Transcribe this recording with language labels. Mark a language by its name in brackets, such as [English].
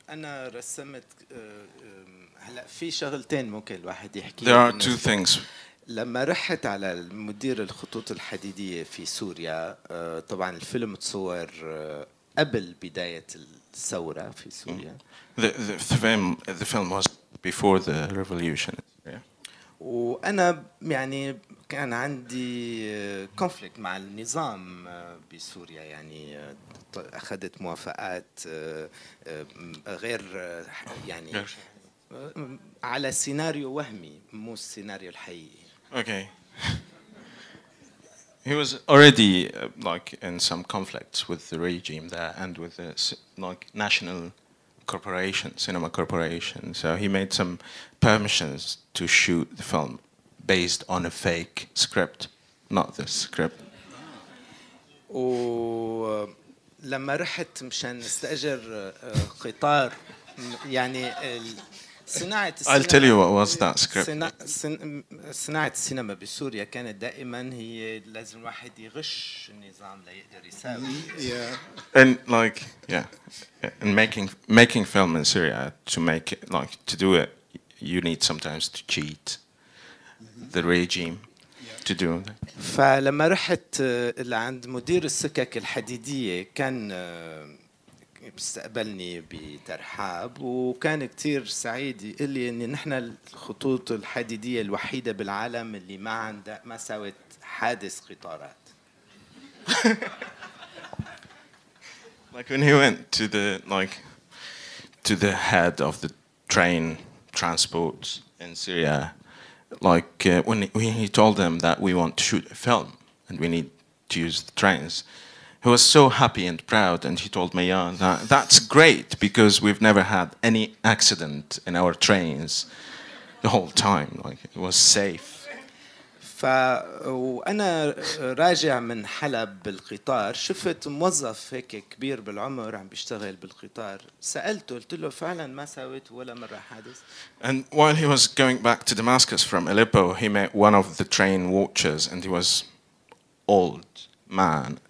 [Arabic] أنا رسمت هلا في شغلتين ممكن الواحد يحكي. [English] There are two things. [Arabic] لما رحت على مدير الخطوط الحديدية في سوريا، طبعا الفيلم تصور قبل بداية الثورة في سوريا. [English] The film was before the revolution. [Arabic] وأنا يعني كان عندي conflict مع النظام بسوريا، يعني أخذت موافقات غير يعني على سيناريو وهمي مو السيناريو الحقيقي. [English] Okay. He was already like in some conflicts with the regime there and with the like national corporation, cinema corporation. So he made some permissions to shoot the film based on a fake script, not the script. [Arabic] ولما رحت مشان استأجر قطار، يعني صناعة [English] I'll tell you what was that script. [Arabic] صناعة السينما بسوريا كانت دائما هي لازم واحد يغش النظام ليقدر يساوي. [English] And like and making film in Syria, to do it, you need sometimes to cheat the regime to do that. [Arabic] فلما رحت لعند مدير السكك الحديدية كان بيستقبلني بترحاب، وكان كتير سعيد يقول لي ان نحن الخطوط الحديدية الوحيدة بالعالم اللي ما سوت حادث قطارات. [English] Like when he went to the head of the train transports in Syria, like when he told them that we want to shoot a film and we need to use the trains, he was so happy and proud, and he told Meyar that that's great because we've never had any accident in our trains the whole time. Like it was safe. [Arabic] وأنا راجع من حلب بالقطار شفت موظف هيك كبير بالعمر عم بيشتغل بالقطار، سألته قلت له فعلا ما سويت ولا مرة حادث. [English] And while he was going back to Damascus from Aleppo, he met one of the train watchers, and he was old man.